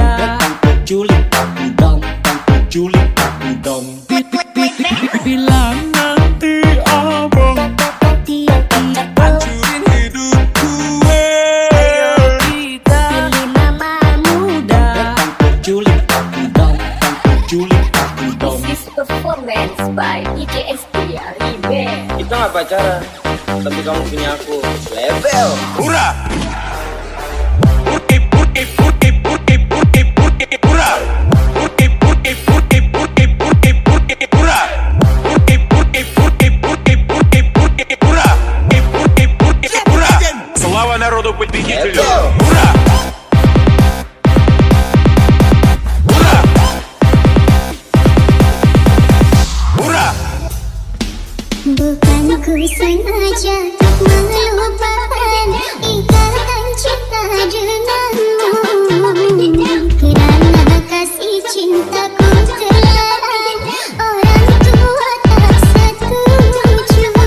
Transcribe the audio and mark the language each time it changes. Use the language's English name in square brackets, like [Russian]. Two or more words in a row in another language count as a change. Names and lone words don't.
[Indonesian] Datang penculik aku dong, datang penculik aku dong. bila nanti abang hancurin hidup gue, Pilih mama muda. Datang penculik aku dong, datang penculik aku dong. [English] This is performance by DJSD [Indonesian] Kita nggak pacaran, tapi kamu punya aku. Level. [Russian] hurra! Слава народу победителю! Ура! Ура! Ура! [Malay] Bukan ku sengaja untuk melupakan ikatan cinta denganmu, kerana kasih cintaku terlarang, orang tua tak setuju.